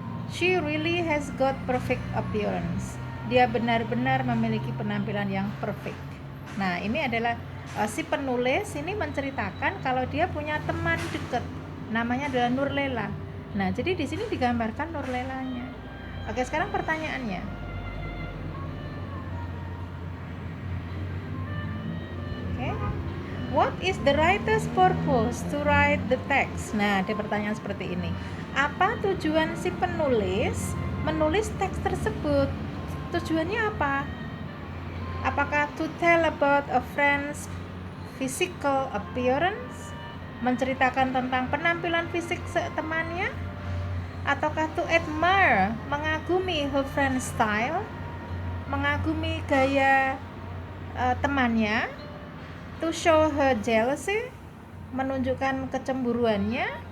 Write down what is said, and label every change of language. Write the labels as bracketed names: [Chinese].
[English] She really has got perfect appearance. [Indonesian] Dia benar-benar memiliki penampilan yang perfect. Nah, ini adalah si penulis ini menceritakan kalau dia punya teman dekat, namanya adalah Nurlela. Nah, jadi di sini digambarkan Nurlelanya. Oke, sekarang pertanyaannya. Oke. [English] What is the writer's purpose to write the text? [Indonesian] Nah, ada pertanyaan seperti ini. Apa tujuan si penulis menulis teks tersebut? Tujuannya apa? Apakah [English] to tell about a friend's physical appearance? [Indonesian] Menceritakan tentang penampilan fisik temannya? Ataukah [English] to admire, [Indonesian] mengagumi [English] her friend's style? [Indonesian] Mengagumi gaya temannya? [English] To show her jealousy, [Indonesian] menunjukkan kecemburuannya.